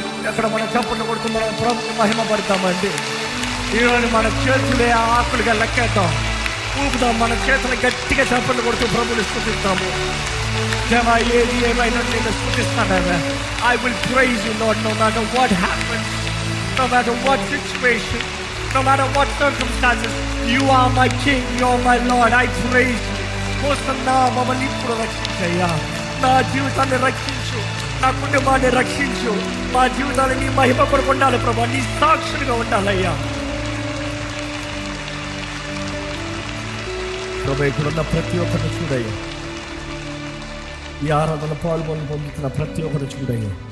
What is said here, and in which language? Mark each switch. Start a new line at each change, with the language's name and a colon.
Telugu: ఎక్కడ మన చప్పట్లు కొడుతూ మనం ప్రభుని మహిమ పడతామండి. ఈరోజు మన చేతులే ఆకులుగా లెక్కేద్దాం, ఊపుదాం. మన చేతులు గట్టిగా చప్పట్లు కొడుతూ ప్రభుని స్తుతిస్తాము. దేవా, ఏది ఏమైనా నేను స్తుతిస్తాను.
English: I will praise you, Lord, no matter what happens, no matter what situation, no matter what circumstances. You are my King, you are my Lord. I praise you.
Telugu: Hosanna, మమ్మల్ని ఇప్పుడు రక్షించయ్యా. నా జీవితాన్ని రక్షించు, నా కుటుంబాన్ని రక్షించు. మా జీవితాన్ని నీ మహిమ కొరకు ఉండాలి ప్రభా, నీ సాక్షులుగా ఉండాలయ్యా. ప్రభు, ఇక్కడున్న ప్రతి ఒక్కరిని చూడయ్యా. ఈ ఆరాధన పాల్గొని పొందుతున్న ప్రతి ఒక్కరు చూడయ్యా.